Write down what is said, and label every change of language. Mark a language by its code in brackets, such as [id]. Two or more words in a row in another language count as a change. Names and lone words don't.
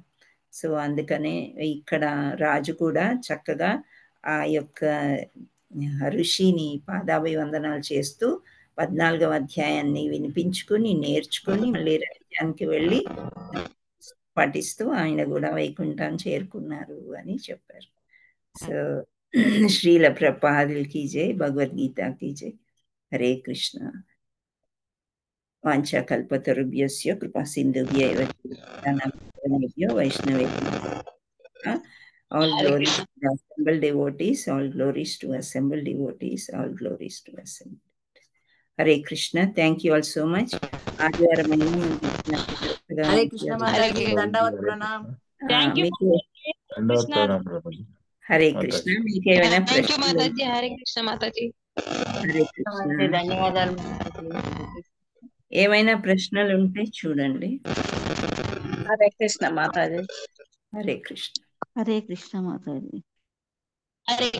[te] సో అందుకనే ఇక్కడ రాజు కూడా చక్కగా ఆ యొక్క ఋషిని పాదాభివందనాలు చేస్తూ 14వ అధ్యాయాన్ని వినిపించుకుని నేర్చుకుని మళ్ళీ రాజ్యానికి వెళ్ళి పఠిస్తూ ఆయన కూడా వైకుంఠం చేరుకున్నారు అని చెప్పారు. సో శ్రీల ప్రభుపాదులకి జై, భగవద్గీతకి జై. హరే కృష్ణ. [sa] वाञ्छा कल्पतरुभ्यश्च कृपा सिन्धुभ्य एव वैष्णवेभ्यो. [en] All glories to the assembled devotees, all glories to assembled devotees, all glories to assembled. Hare Krishna. Thank you all so much. Hare Krishna Mataji, [hi] दण्डवत् प्रणाम. [en] Thank you. Hare Krishna. [te] మీకు ఏమైనా [en] Thank you, [te] ప్రశ్నలు? [en] Mataji. Hare Krishna, Mataji. [te] హరే కృష్ణ. ధన్యవాదాలు. ఏమైనా ప్రశ్నలు ఉంటే చూడండి. [en] Hare Krishna Mataji. [te] హరే కృష్ణ. హరే కృష్ణ మాతాజీ. [en] Hare